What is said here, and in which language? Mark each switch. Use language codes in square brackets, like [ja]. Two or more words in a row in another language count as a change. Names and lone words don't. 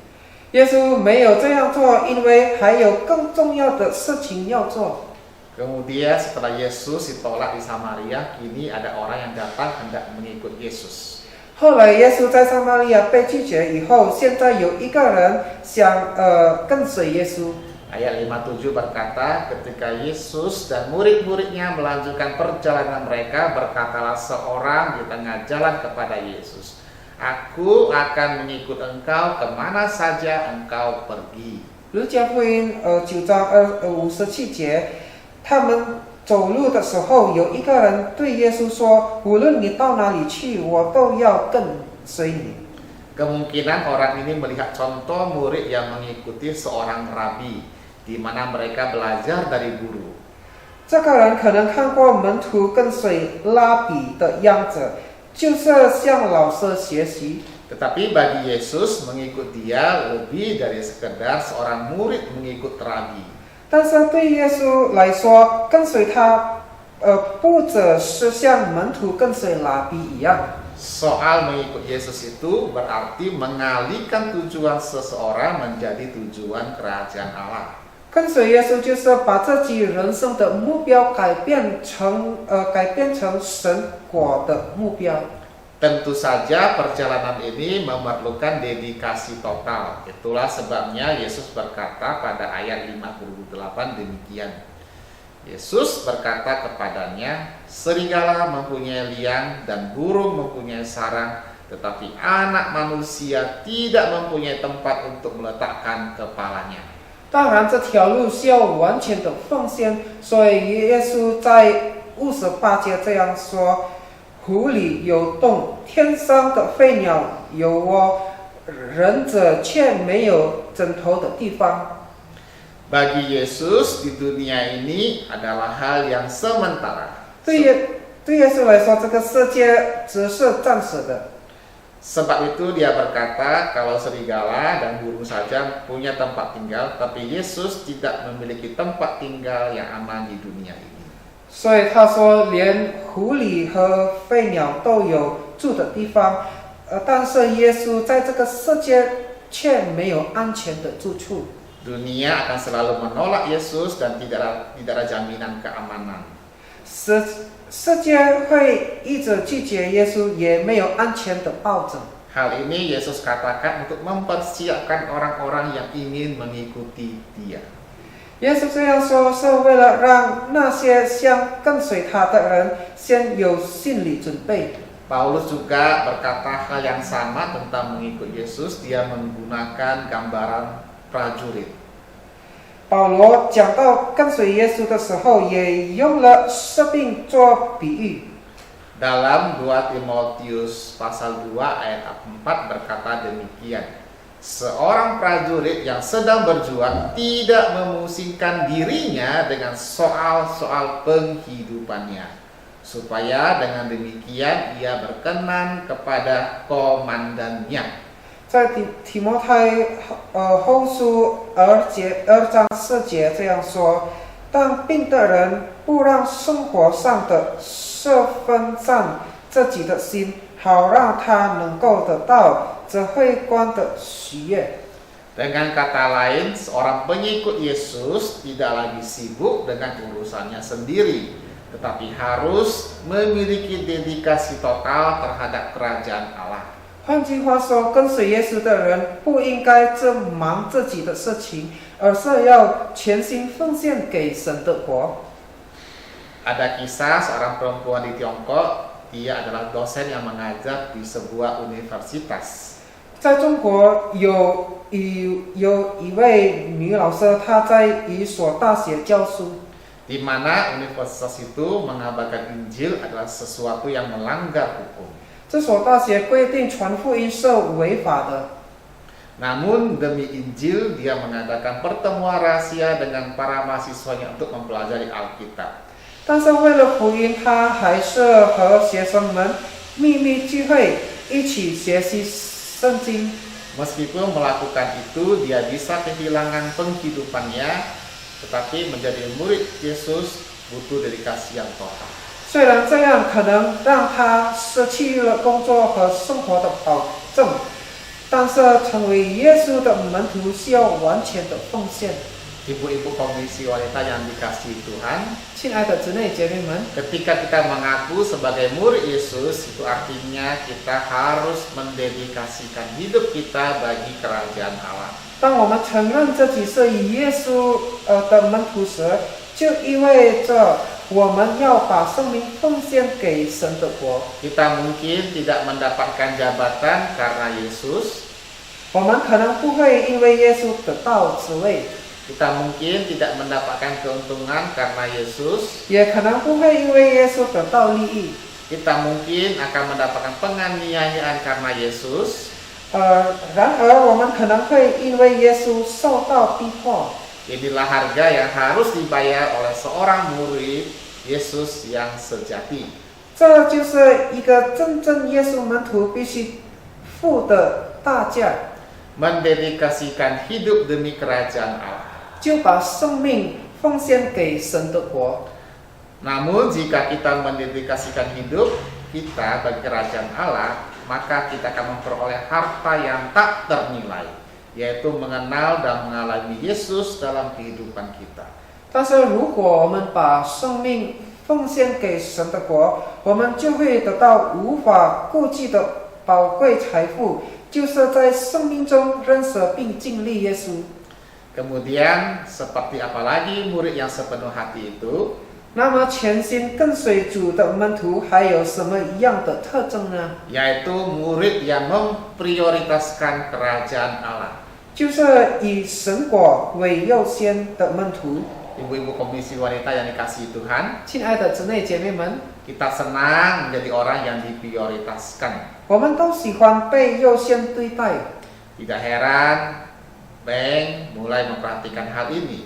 [zh] 耶稣没有这样做，因为还有更重要的事情要做。 [id] Kemudian setelah Yesus ditolak di Samaria, kini ada orang yang datang hendak mengikut Yesus. [zh] 后来耶稣在撒玛利亚被拒绝以后，现在有一个人想跟随耶稣。 [id] Ayat 57 berkata, ketika Yesus dan murid-muridnya melanjutkan perjalanan mereka, berkatalah seorang di tengah jalan kepada Yesus, "Aku akan mengikut engkau kemana saja engkau pergi." [zh] 路加福音9章57节，他们走路的时候，有一个人对耶稣说：“无论你到哪里去，我都要跟随你。” [id] Kemungkinan orang ini melihat contoh murid yang mengikuti seorang rabi, di mana mereka belajar dari guru. [zh] 这个人可能看过门徒跟随拉比的样子，就是向老师学习。 [id] Tetapi bagi Yesus mengikut dia lebih dari sekedar seorang murid mengikut rabi. [zh] 但是对耶稣来说，跟随他，不只是像门徒跟随拉比一样。 [id] Soal mengikut Yesus itu berarti mengalihkan tujuan seseorang menjadi tujuan kerajaan Allah. [zh] 跟随耶稣就是把自己人生的目标改变成神国的目标。 [id] Tentu saja perjalanan ini memerlukan dedikasi total. Itulah sebabnya Yesus berkata pada ayat 58 demikian. Yesus berkata kepadanya, "Serigala mempunyai liang dan burung mempunyai sarang, tetapi anak manusia tidak mempunyai tempat untuk meletakkan kepalanya." [zh] 当然，这条路需要完全的奉献，所以耶稣在58节这样说：“湖里有洞，天上的飞鸟有窝，人者却没有枕头的地方。” [id] Bagi Yesus di dunia ini adalah hal yang sementara. [zh] 对耶稣来说，这个世界只是暂时的。 [id] Sebab itu dia berkata kalau serigala dan burung saja punya tempat tinggal, tapi Yesus tidak memiliki tempat tinggal yang aman di dunia ini. [zh] 所以他说，连狐狸和飞鸟都有住的地方，但是耶稣在这个世界却没有安全的住处。 [id] Dunia akan selalu menolak Yesus dan tidak ada jaminan keamanan. [zh] 世界会一直拒绝耶稣，也没有安全的保证。 [id] Hal ini Yesus katakan untuk mempersiapkan orang-orang yang ingin mengikuti Dia. [zh] 耶稣这样说，是为了让那些想跟随他的人先有心理准备。 [id] Paulus juga berkata hal yang sama tentang mengikut Yesus. Dia menggunakan gambaran prajurit. [zh] 保罗讲到跟随耶稣的时候，也用了士兵做比喻。 [id] Dalam 2 Timotius pasal 2 ayat 4 berkata demikian. Seorang prajurit yang sedang berjuang tidak memusingkan dirinya dengan soal-soal penghidupannya, supaya dengan demikian ia berkenan kepada komandannya. [zh] 在提摩太后书2章4节这样说：当兵的人不让生活上的事分散自己的心，好让他能够得到指挥官的喜悦。 [id] Dengan kata lain, seorang pengikut Yesus tidak lagi sibuk dengan urusannya sendiri, tetapi harus memiliki dedikasi total terhadap kerajaan Allah. [zh] 换句话说，跟随耶稣的人不应该只忙自己的事情，而是要全心奉献给神的国。 [id] Ada kisah seorang perempuan di Tiongkok, dia adalah dosen yang mengajar di sebuah universitas. [zh] 在中国有一位女老师，她在一所大学教书。 [id] Di mana universitas itu mengabarkan Injil adalah sesuatu yang melanggar hukum. [zh] 这所大学规定传福音是违法的， [id] Namun demi Injil dia mengadakan pertemuan rahasia dengan para mahasiswanya untuk mempelajari Alkitab. [zh] 但是为了福音，她还是和学生们秘密聚会，一起学习圣经。 [id] Meskipun melakukan itu dia bisa kehilangan penghidupannya, tetapi menjadi murid Yesus butuh dedikasi yang total. [zh] 虽然这样可能让她失去了工作和生活的保证，但是成为耶稣的门徒需要完全的奉献。 [id] Ibu-ibu komisi wanita yang dikasihi Tuhan, [zh] 亲爱的姊妹姐妹们， [id] ketika kita mengaku sebagai murid Yesus, itu artinya kita harus mendedikasikan hidup kita bagi kerajaan Allah. [zh] 当我们承认自己是耶稣的门徒时，就意味着我们要把生命奉献给神的国。 [id] Kita mungkin tidak mendapatkan jabatan karena Yesus. [zh] 我们可能不会因为耶稣得到职位， [id] Kita mungkin tidak mendapatkan keuntungan karena Yesus. [zh] 也可能不会因为耶稣得到利益。 [id] Kita mungkin akan mendapatkan penganiayaan karena Yesus. [zh] 然而我们可能会因为耶稣受到逼迫。 [id] Inilah harga yang harus dibayar oleh seorang murid Yesus yang sejati. [zh] 这就是一个真正耶稣门徒必须付的大价， [id] Mendedikasikan hidup demi kerajaan Allah. [zh] 就把生命奉献给神的国。 [id] Namun jika kita mendedikasikan hidup kita bagi kerajaan Allah, maka kita akan memperoleh harta yang tak ternilai, yaitu mengenal dan mengalami Yesus dalam kehidupan kita. [zh] 但是如果我们把生命奉献给神的国，我们就会得到无法估计的宝贵财富，就是在生命中认识并经历耶稣。 [id] Kemudian seperti apa lagi murid yang sepenuh hati itu? [zh] 那么全心跟随主的门徒还有什么样的特征呢？ [id] Yaitu murid yang memprioritaskan kerajaan Allah. [zh] 就是以神国为优先的门徒。 [id] Ibu-ibu komisi wanita yang dikasihi Tuhan, [zh] 亲爱的姊妹姐妹们， [id] kita senang menjadi orang yang diprioritaskan. [zh] 我们都喜欢被优先对待， [id] Tidak heran bank mulai memperhatikan hal ini.